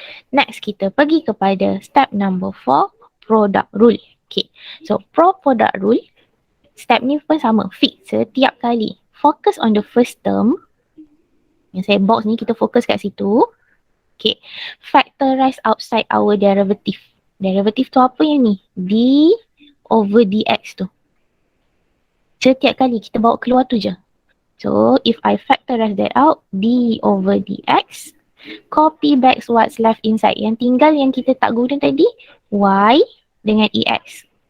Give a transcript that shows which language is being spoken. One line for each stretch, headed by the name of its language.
Malay: Next, kita pergi kepada step number 4, product rule. Okay. So, product rule, step ni pun sama, fix setiap kali.
English: Focus on the first term.
Malay: Yang saya box ni, kita fokus kat situ. Okay.
English: Factorize outside our derivative.
Malay: Derivative tu apa yang ni? D over dx tu. Setiap kali kita bawa keluar tu je.
English: So, if I factorize that out, d over dx, copy back what's left inside.
Malay: Yang tinggal yang kita tak guna tadi, y dengan ex.